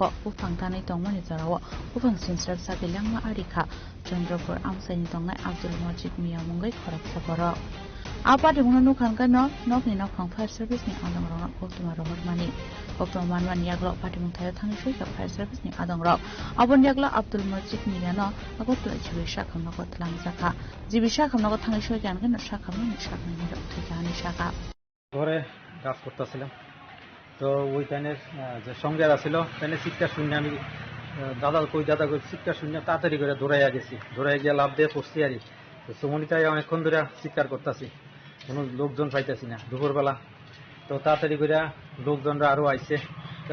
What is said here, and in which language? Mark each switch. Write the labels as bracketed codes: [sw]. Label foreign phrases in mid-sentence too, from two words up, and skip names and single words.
[trp] Ufangtani Tongmani Zarawa Ufang Sinsar Sabilanga Arika Chandropur Amsani Tonga Abdul Mojid Miya Mungai Korak Saboro Apati Munu Kankano Nokni Nokang Fire Service ni Adangro Koktuma Rohormani Koktoman Wan Yaglo Party Muntaya Tangishu Fire Service ni Adangro Abon Yaglo Abdul Mojid Miyano Agotu Jibisha Kamnoko Tlangsaka Jibisha Kamnoko Tangishu Gangan Shakamani Shakani Tukani Shaka [bn] ঘরে কাজ করতেছিলাম তো ওইখানে যে সঙ্গে আসছিল তাহলে চিৎকার শুনে আমি দাদা কই চিৎকার শুনে তাড়াতাড়ি করে দৌড়াইয়া গেছি দৌড়াই গিয়ে লাভ দিয়ে পড়ছি আর তো সুমনিতায় অনেকক্ষণ ধরে চিৎকার করতেছি কোনো লোকজন পাইতেছি না দুপুরবেলা তো তাড়াতাড়ি করে লোকজনরা আরো আইছে তো